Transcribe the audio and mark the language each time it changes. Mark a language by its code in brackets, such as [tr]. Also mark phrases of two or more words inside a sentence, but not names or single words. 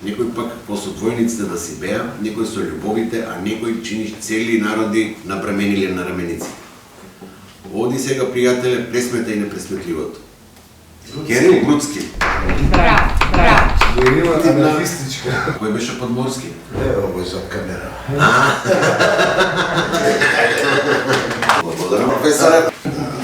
[mk] Некој пак посо двојниците да си беа, некој со љубовите, а некој чини цели народи напремениле на раменици. Оди сега, пријателе, пресмета и непресметливото. Герил Брудски. Браво, браво. Ти анархистичка. Кој беше подморски? [sr] Ovo je za kamera. [mk] Благодарам, професоре.